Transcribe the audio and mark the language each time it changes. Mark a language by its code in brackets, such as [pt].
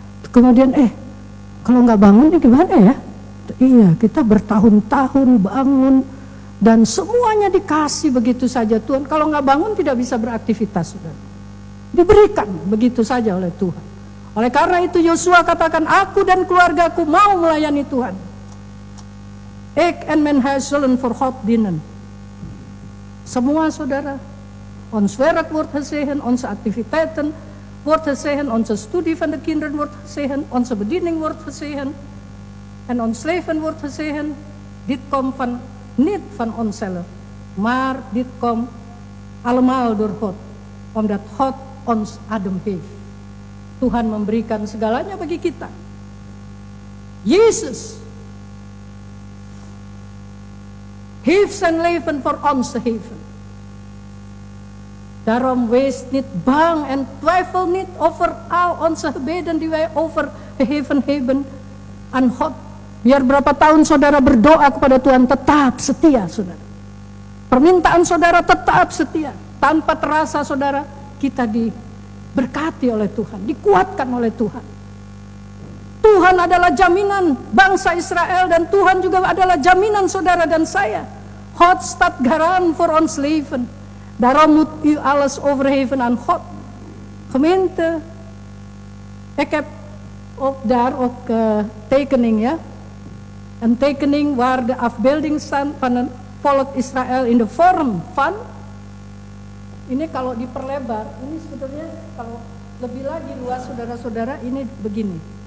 [id] Kemudian kalau nggak bangun ya gimana ya? Iya, kita bertahun-tahun bangun dan semuanya dikasih begitu saja Tuhan. Kalau nggak bangun tidak bisa beraktivitas, saudara. Diberikan begitu saja oleh Tuhan. Oleh karena itu Yosua katakan, aku dan keluargaku mau melayani Tuhan. [nl] Ik en mijn huis zullen voor God dienen. [id] Semua saudara, [nl] ons werk wordt gezegend, onze activiteiten wordt gezegend, onze studie van de kinderen wordt gezegend, onze bediening wordt gezegend en ons leven wordt gezegend. Dit komt niet van onszelf, maar dit komt allemaal door God, omdat God ons adem heeft. [id] Tuhan memberikan segalanya bagi kita. [nl] Jezus heeft zijn leven voor ons gegeven. Daarom wees niet bang en twijfel niet over al onze gebeden die wij overgegeven hebben aan God. [id] Biar berapa tahun saudara berdoa kepada Tuhan, tetap setia saudara. Permintaan saudara tetap setia. Tanpa terasa saudara, kita diberkati oleh Tuhan, dikuatkan oleh Tuhan. Tuhan adalah jaminan bangsa Israel dan Tuhan juga adalah jaminan saudara dan saya. [nl] God staat garant voor ons leven. Daarom moet u alles overgeven aan God. Gemeente, ik heb ook daar tekening, ja. Een tekening waar de afbeelding staat van het volk Israël in de vorm van, [id] ini kalau diperlebar, ini sebetulnya kalau lebih lagi luas saudara-saudara, ini begini.